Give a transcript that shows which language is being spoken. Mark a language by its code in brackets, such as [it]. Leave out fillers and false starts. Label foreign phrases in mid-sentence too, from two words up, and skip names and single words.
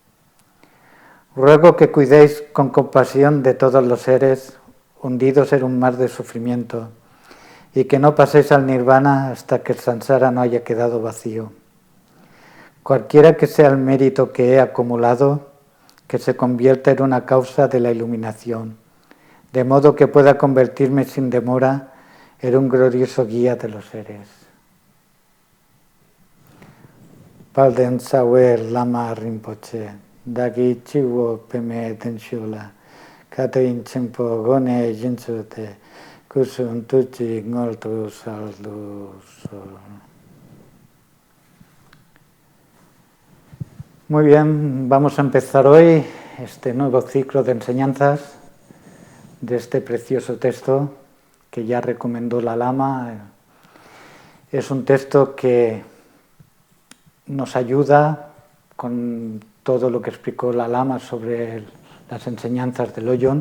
[es] Ruego que cuidéis con compasión de todos los seres hundidos en un mar de sufrimiento y que no paséis al nirvana hasta que el samsara no haya quedado vacío. Cualquiera que sea el mérito que he acumulado, que se convierta en una causa de la iluminación, de modo que pueda convertirme sin demora en un glorioso guía de los seres. [bo] དཔལ་ལྡན་རྩ་བའི་བླ་མ་རིན་པོ་ཆེ། བདག་གི་སྤྱི་བོར་པདྨའི་གདན་བཞུགས་ལ། བཀའ་དྲིན་ཆེན་པོའི་སྒོ་ནས་རྗེས་བཟུང་སྟེ། སྐུ་གསུང་ཐུགས་ཀྱི་དངོས་གྲུབ་སྩལ་དུ་གསོལ. [es] Muy bien, vamos a empezar hoy este nuevo ciclo de enseñanzas de este precioso texto que ya recomendó la Lama. Es un texto que nos ayuda con todo lo que explicó la Lama sobre las enseñanzas del Oyon.